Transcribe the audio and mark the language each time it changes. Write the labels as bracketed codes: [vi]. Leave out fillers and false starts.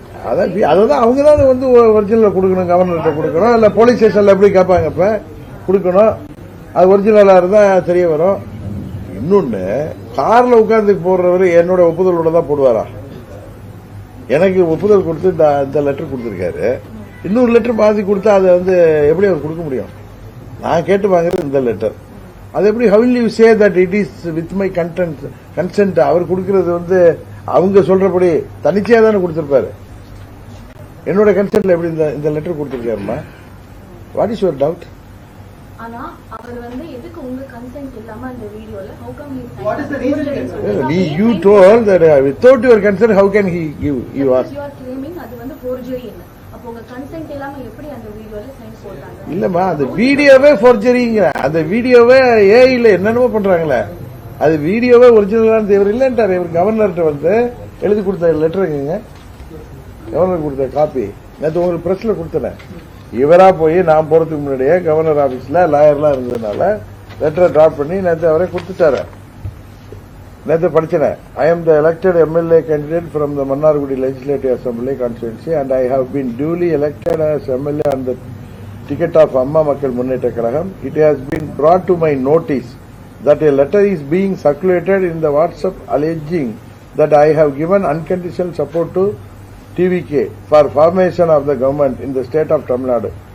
[ta] அதான் அவங்க தான் வந்து ஒரிஜினல் கொடுக்கணும், கவர்னர்கிட்ட கொடுக்கணும், இல்ல போலீஸ் ஸ்டேஷன்ல எப்படி கேட்பாங்க இப்ப கொடுக்கணும். அது ஒரிஜினலா இருந்தா தெரிய வரும். இன்னொன்னு, கார்ல உட்கார்ந்து போடுறவரு என்னோட ஒப்புதலோட தான் போடுவாரா? எனக்கு ஒப்புதல் கொடுத்து இந்த லெட்டர் கொடுத்திருக்காரு, இன்னொரு லெட்டர் மாத்தி கொடுத்தா அதை வந்து எப்படி அவர் கொடுக்க முடியும்? நான் கேட்டு வாங்குறது இந்த லெட்டர், அது எப்படி [en] how will you say that it is with my consent? [ta] அவர் கொடுக்கிறது வந்து அவங்க சொல்றபடி தனிச்சையா தானே கொடுத்திருப்பாரு. என்னோட கன்சென்ட்ல எப்படி இந்த letter கொடுத்திருக்காருமா? [en] What is your doubt? [ta] ஆனா அவர் வந்து எதுக்கு உங்க கன்சென்ட் இல்லாம அந்த வீடியோல [en] how come he signed? What is the reason? You told that without your consent how can he give? You are [ta] claiming அது வந்து forgery இல்ல. அப்ப உங்க கன்சென்ட் இல்லாம எப்படி அந்த வீடியோல சைன் போட்டாங்க. இல்லம்மா, அந்த வீடியோவே ஃபோர்ஜரிங்கிற, அந்த வீடியோவே ஏஐல என்னென்னமோ பண்றாங்களே, அது வீடியோவே ஒரிஜினலான இவர் இல்லன்றாரு. இவர் கவர்னர்கிட்ட வந்து எழுதி கொடுத்த லெட்டருங்க, கவர்னர் கொடுத்த காப்பி நேற்று உங்களுக்கு பிரஸ்ல கொடுத்தேன். இவரா போய் நான் போறதுக்கு முன்னாடியே கவர்னர் ஆபீஸ்ல லாயர்லாம் இருந்ததுனால லெட்டரை டிராப் பண்ணி நேற்று அவரே கொடுத்துட்டாரு. நேற்று படிச்சேன். [en] I am the elected MLA candidate from the Mannargudi Legislative Assembly constituency and I have been duly elected as MLA on the ticket of Amma Makkal Munneta Kalagam. It has been brought to my notice that a letter is being circulated in the WhatsApp alleging that I have given unconditional support to TVK for formation of the government in the state of Tamil Nadu.